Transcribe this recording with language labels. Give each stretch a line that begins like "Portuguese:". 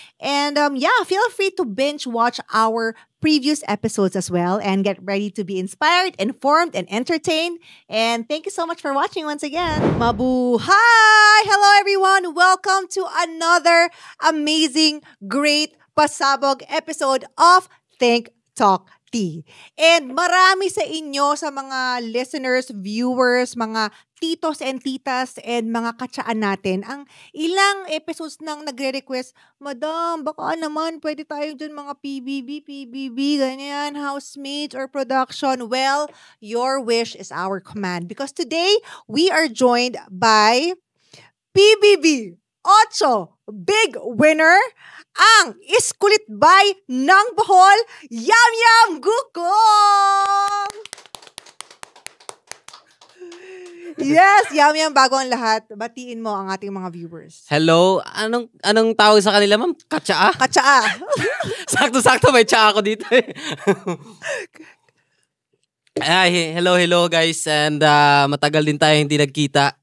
English: And feel free to binge watch our previous episodes as well and get ready to be inspired, informed, and entertained. And thank you so much for watching once again. Mabuhay! Hello everyone! Welcome to another amazing, great, pasabog episode of Think, Talk, Tea.
Filipino: And marami sa inyo, sa mga listeners, viewers, mga titos and titas and mga katsaan natin, ang ilang episodes nang nagre-request, Madam, baka naman pwede tayo dyan mga PBB, ganyan, housemates or production.
English: Well, your wish is our command because today we are joined by PBB 8 big winner,
Filipino: ang iskulit bay ng Bohol,
English: Yam Yam Gukong!
Filipino: Yes, Yam, bago ang lahat, batiin mo ang ating mga viewers. Hello? Anong tawag sa kanila, ma'am? Katsaa? Katsaa. Sakto-sakto, may tsaa ako dito eh.
English: Hello guys.
Filipino: And matagal din tayo hindi nagkita.